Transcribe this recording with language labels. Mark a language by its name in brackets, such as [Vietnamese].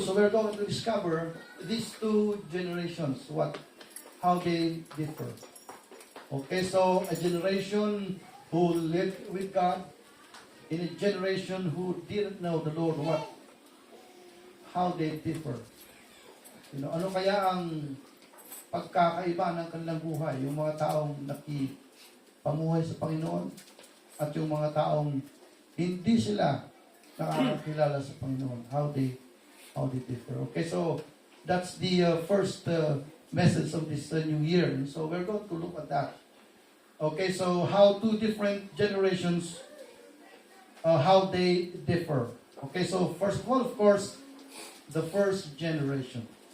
[English] So we're going to discover these two generations, how they differ. Okay, so a generation who lived with God, in a generation who didn't know the Lord, how they differ. [Filipino] Ano kaya ang pagkakaiba ng kanilang buhay? Yung mga taong nakipamuhay sa Panginoon at yung mga taong hindi sila nakakakilala sa Panginoon. [English] How they differ. Okay, so that's the first message of this new year. And so we're going to look at that. Okay, so how two different generations, how they differ. Okay, so first of all, of course, the first generation.